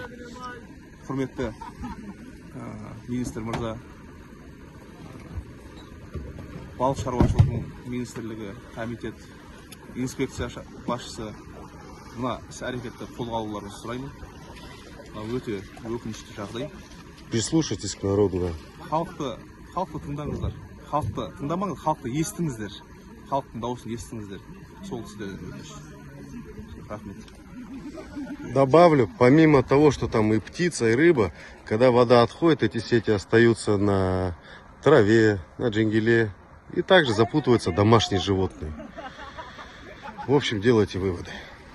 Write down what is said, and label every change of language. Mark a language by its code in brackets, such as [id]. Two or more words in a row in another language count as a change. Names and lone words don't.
[kk] Құрметті министр мырза, балық шаруашылығының министрлігі, комитет, инспекция басшысы мына іс әрекетті қолға алуларыңызды сұраймын. Өте өкінішті жағдай. [ru] Прислушайтесь к народу, да. [kk] Халықты тыңдаңыздар. Халықты тыңдамаңыз, халықты естіңіздер. Халықтың дауысын естіңіздер. Сол сіздерден өтініш. Рахмет. [ru] Добавлю, помимо того, что там и птица, и рыба, когда вода отходит, эти сети остаются на траве, на джингеле. И также запутываются домашние животные. В общем, делайте выводы.